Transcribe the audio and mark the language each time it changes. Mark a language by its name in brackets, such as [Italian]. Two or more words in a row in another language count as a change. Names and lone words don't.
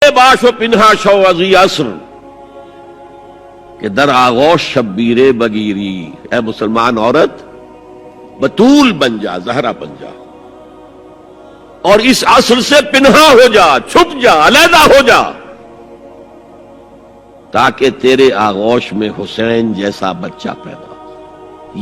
[Persian] باش و پنہا شو ازی عصر کہ در آغوش شبیر بگیری، [Urdu] اے مسلمان عورت بطول بن جا، زہرا بن جا، اور اس عصر سے پنہا ہو جا، چھپ جا، علیحدہ ہو جا، تاکہ تیرے آغوش میں حسین جیسا بچہ پیدا ہو۔